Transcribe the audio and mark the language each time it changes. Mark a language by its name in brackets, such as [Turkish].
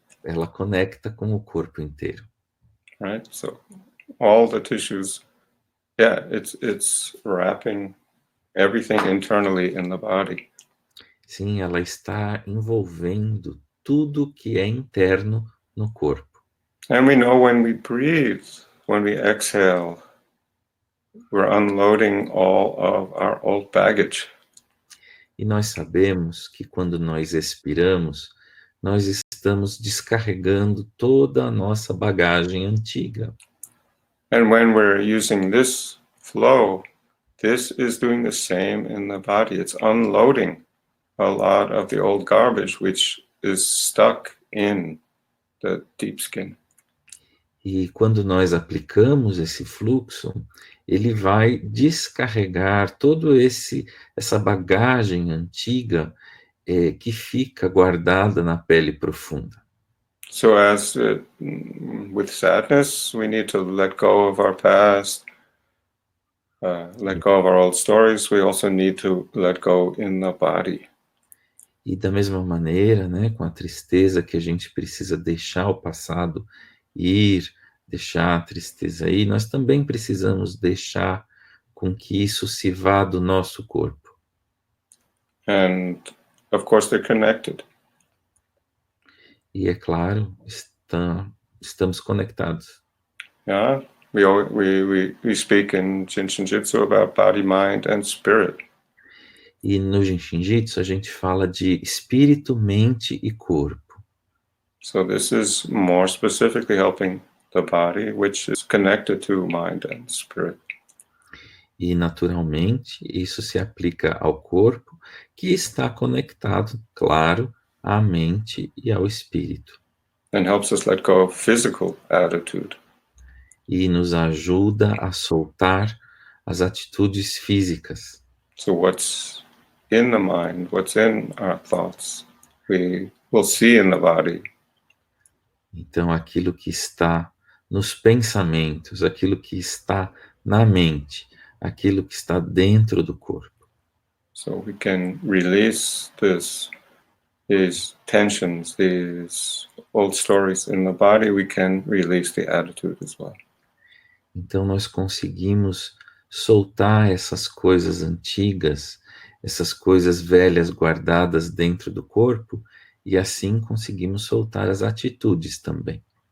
[Portuguese] ela conecta com o corpo inteiro. [English] right? So all the tissues, yeah, it's wrapping everything internally in the body. [Portuguese] Sim, ela está envolvendo tudo que é interno no corpo. [English] And we know when we breathe, when we exhale, we're unloading all of our old baggage. [Portuguese] E nós sabemos que quando nós expiramos, nós estamos descarregando toda a nossa bagagem antiga. [English] And when we're using this flow, this is doing the same in the body. It's unloading a lot of the old garbage which is stuck in the deep skin. [Portuguese] E quando nós aplicamos esse fluxo, ele vai descarregar todo essa bagagem antiga que fica guardada na pele profunda. [English] So as with sadness, we need to let go of our past, let go of our old stories. We also need to let go in the body. [Portuguese] E da mesma maneira, né, com a tristeza que a gente precisa deixar o passado ir, deixar a tristeza ir, nós também precisamos deixar com que isso se vá do nosso corpo. [English] And of course, they're connected. [Portuguese] E é claro, estamos conectados. [English] Yeah, we speak in Jin Shin Jyutsu about body, mind, and spirit. [Portuguese] E no Jin Shin Jyutsu a gente fala de espírito, mente e corpo. [English] So this is more specifically helping the body, which is connected to mind and spirit. [Portuguese] E naturalmente isso se aplica ao corpo, que está conectado, claro, à mente e ao espírito. [English] And helps us let go of physical attitude. [Portuguese] E nos ajuda a soltar as atitudes físicas. [English] So what's in the mind, what's in our thoughts, we will see in the body. [Portuguese] Então, aquilo que está nos pensamentos, aquilo que está na mente, aquilo que está dentro do corpo. [English] So we can release these tensions, these old stories in the body, we can release the attitude as well. [Portuguese] Então, nós conseguimos soltar essas coisas antigas, essas coisas velhas guardadas dentro do corpo, e assim conseguimos soltar as atitudes também.